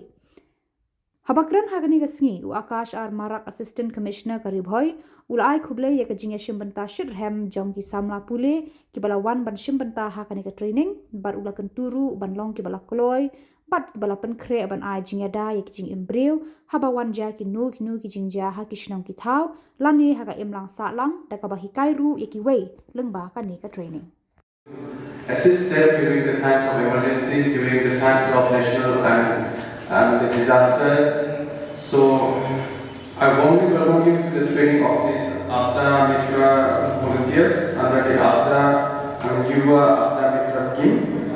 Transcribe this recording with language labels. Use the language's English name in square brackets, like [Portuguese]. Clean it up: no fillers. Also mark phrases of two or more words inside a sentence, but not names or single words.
[Khasi] Habakran hagani gasngi u Akash R Marak Assistant Commissioner ka Bhoi ulai khuble ya ka jingya shimbanta shirhem jong ki Samla pule ki bala wan ban shimbanta hakani ka training bar ula kan turu ban long ki bala koloi bat ki bala pen kre ban ai jingya da ya ki jing imbreu haba wan ja ki nu ki jingja ha ki shnam ki thau lani haga imlang sa lang da ka ba hikai ru ya ki wei lengba ka ni ka training. [English] Assist them during the times of emergencies, during the times of national and the disasters. So I warmly welcome you to the training of this Aapda Mitra volunteers under the Aapda and Yuva Aapda Mitra scheme.